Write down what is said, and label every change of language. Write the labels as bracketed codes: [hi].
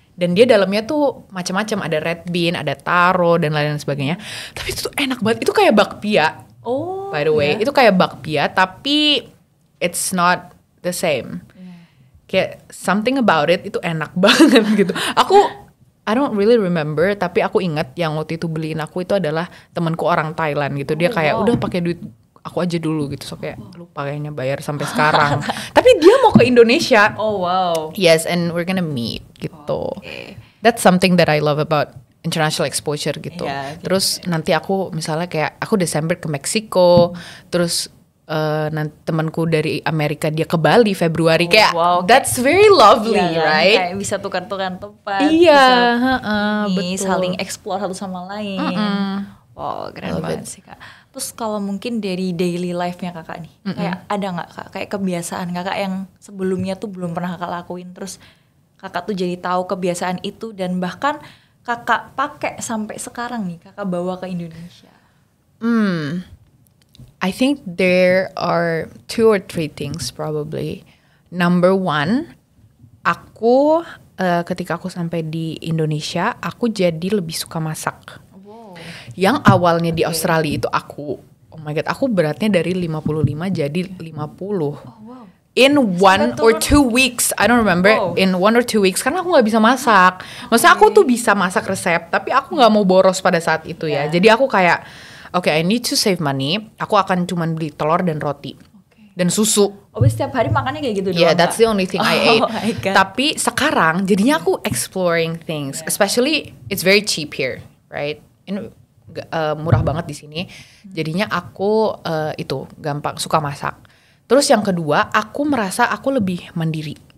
[id] Dan dia dalamnya tuh macam-macam, ada red bean, ada taro dan lain-lain sebagainya. Tapi itu tuh enak banget. Itu kayak bakpia. [en] By the way, [id] itu kayak bakpia tapi [en] it's not the same. [id] Kayak [en] something about it [id] itu enak banget gitu. [en] I don't really remember [id] tapi aku ingat yang waktu itu beliin aku itu adalah temanku orang Thailand gitu. Dia kayak udah pakai duit aku aja dulu gitu. So kayak lupa kayaknya bayar sampai sekarang. Tapi dia mau ke Indonesia. [en] Yes, and we're gonna meet [id] gitu. [en] That's something that I love about international exposure [id] gitu. Terus nanti aku misalnya kayak aku Desember ke Meksiko, terus nanti temanku dari Amerika dia ke Bali Februari kayak [en] that's very lovely, right? [id] Kayak bisa tukar-tukar tempat. Betul. Saling explore satu sama lain. Keren banget sih kak. Terus kalau mungkin dari daily life-nya kakak nih, kayak ada nggak kak kayak kebiasaan kakak yang sebelumnya tuh belum pernah kakak lakuin, terus kakak tuh jadi tahu kebiasaan itu dan bahkan kakak pakai sampai sekarang nih kakak bawa ke Indonesia? [en] I think there are 2 or 3 things probably. [id] Number 1, aku ketika aku sampai di Indonesia, aku jadi lebih suka masak. Yang awalnya di Australia itu aku, [en] oh my god, [id] aku beratnya dari 55 jadi 50. [en] In 1 or 2 weeks, I don't remember. In 1 or 2 weeks, [id] karena aku nggak bisa masak. Maksudnya aku tuh bisa masak resep, tapi aku nggak mau boros pada saat itu ya. Jadi aku kayak, [en] I need to save money. [id] Aku akan cuman beli telur dan roti dan susu. Setiap hari makannya kayak gitu doang? [en] Yeah, that's the only thing I ate. [id] Tapi sekarang jadinya aku [en] exploring things. Especially it's very cheap here, right? [id] ini murah banget di sini. Jadinya aku itu gampang suka masak. Terus yang kedua, aku merasa aku lebih mandiri.